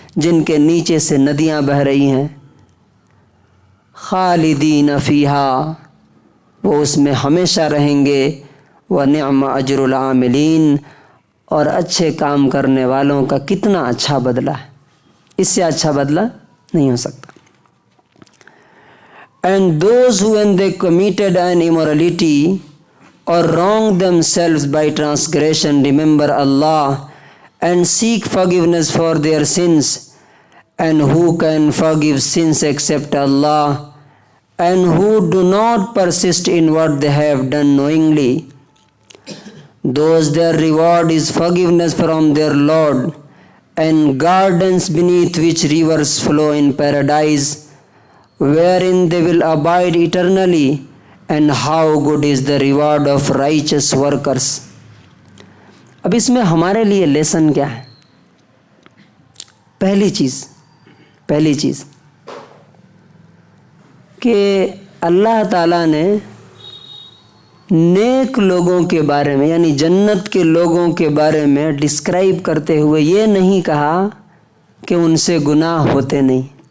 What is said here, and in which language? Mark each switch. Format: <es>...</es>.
<ur>جن کے نیچے سے ندیاں بہہ رہی ہیں.</ur> <ar>خالدین فیہا،</ar> <ur>وہ اس میں ہمیشہ رہیں گے.</ur> <ar>وَنِعْمَ أَجْرُ الْعَامِلِينَ،</ar> <ur>اور اچھے کام کرنے والوں کا کتنا اچھا بدلہ ہے، اس سے اچھا بدلہ نہیں ہو سکتا.</ur> <en>And those who when they committed an immorality or wronged themselves by transgression remember Allah and seek forgiveness for their sins, and who can forgive sins except Allah, and who do not persist in what they have done knowingly, those their reward is forgiveness from their Lord and gardens beneath which rivers flow in paradise, wherein they will abide eternally, and how good is the reward of righteous workers.</en> <ur>اب اس میں ہمارے لیے lesson کیا ہے؟ پہلی چیز کہ اللہ تعالیٰ نے نیک لوگوں کے بارے میں، یعنی جنت کے لوگوں کے بارے میں ڈسکرائب کرتے ہوئے یہ نہیں کہا کہ ان سے گناہ ہوتے نہیں.</ur>